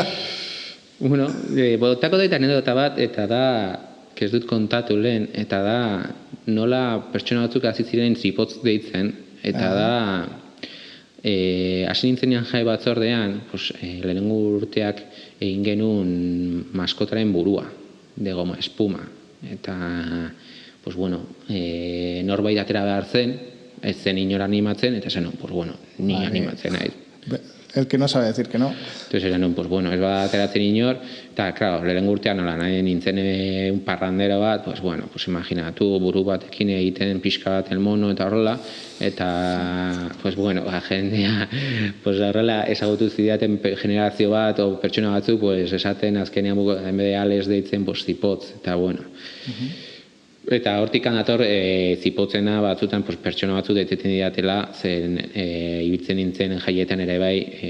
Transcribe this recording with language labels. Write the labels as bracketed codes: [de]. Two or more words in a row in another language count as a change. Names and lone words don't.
[eu] Botako da anedota bat, eta da, ez dut kontatu lehen, eta da, nola pertsona batzuk hasi ziren zipotz deitzen, eta da, hasi nintzenean jai batzordean, lehenengo urteak egin genuen maskotaren burua, [es] de goma espuma, [eu] eta, norbait atera behar zen, ez zen inora animatzen, eta zen, ni animatzen nahi. [es] El que no sabe decir que no. Entonces eran, [eu] ez bada ateratzen inor, eta, lehenengo urtean nola nahi nintzen [es] un parrandero [eu] bat, imaginatu buru batekin egiten pixka bat [es] el mono [eu] eta horrela, eta, jendea, horrela ezagutu zidaten generazio bat, o pertsona batzuk, esaten azkenean enbede ales deitzen, zipotz, eta, Eta hortik dator zipotzena batzutan pertsona batzu deiteten didatela, zen ibiltzen nintzen jaietan ere bai,